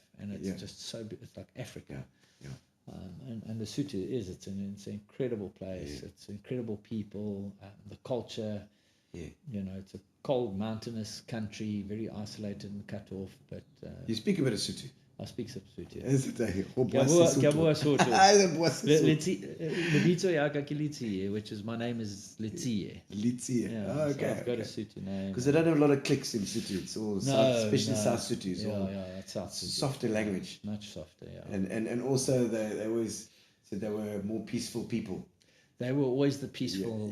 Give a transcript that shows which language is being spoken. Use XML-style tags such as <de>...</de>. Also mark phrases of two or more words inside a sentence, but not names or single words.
<en>And it's just so, it's like Africa. Yeah. And Lesotho it's an incredible place. It's incredible people, the culture. Yeah. You know, it's a cold, mountainous country, very isolated and cut off. But You speak a bit of Sotho. I speak Sotho. Is it a</en> <st>Gabua Sotho. Litsi. Lebitso ya ka ke Letsie,</st> <en>which is my name is Letsie. Yeah, Oh, okay. so I've got a Sotho name. Because they don't have a lot of clicks in Sotho. It's all especially South Sotho. It's all that's South Sotho. softer language. Much softer, yeah. And also they always said they were more peaceful people. They were always the peaceful</en>